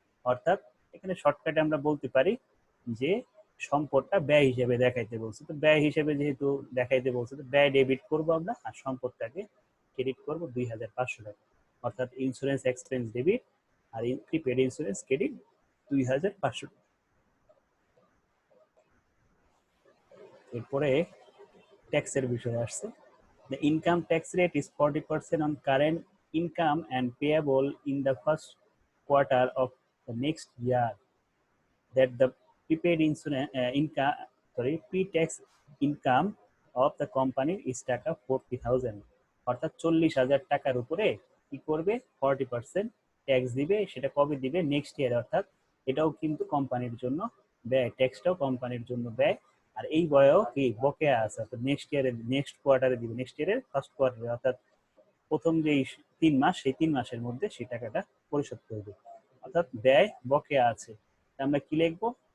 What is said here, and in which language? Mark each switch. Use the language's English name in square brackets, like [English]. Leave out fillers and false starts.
[Bangla] অর্থাৎ এখানে শর্টকাটে আমরা বলতে পারি যে সম্পদটা ব্যয় হিসেবে দেখাইতে বলছে, তো ব্যয় হিসেবে যেহেতু দেখাইতে বলছে তো ব্যয় ডেবিট করবো আমরা আর সম্পদটাকে ক্রেডিট করবো 2,500 টাকা, অর্থাৎ ইন্স্যুরেন্স এক্সপেন্স ডেবিট আর প্রিপেড ইন্স্যুরেন্স ক্রেডিট 2,500 টাকা। এরপরে ট্যাক্সের বিষয় আসছে। [English] The income tax rate is 40% on current income and payable in the first quarter of the next year, that the prepaid insurance income, pre-tax income of the company is টাকা 40,000, [Bangla] অর্থাৎ 40,000 টাকার উপরে কি করবে 40% ট্যাক্স দিবে। সেটা কবে দিবে? নেক্সট ইয়ার, অর্থাৎ এটাও কিন্তু কোম্পানির জন্য ব্যয়, ট্যাক্সটাও কোম্পানির জন্য ব্যয়। আর এই ব্যয়ও কি বকেয়া আছে, অর্থাৎ নেক্সট ইয়ারে, নেক্সট কোয়ার্টারে দিবে, নেক্সট ইয়ারের ফার্স্ট কোয়ার্টারে, অর্থাৎ প্রথম যে 3 মাস, সেই 3 মাসের মধ্যে সেই টাকাটা পরিশোধ করবে, অর্থাৎ ব্যয় বকেয়া আছে। আমরা কি লিখবো?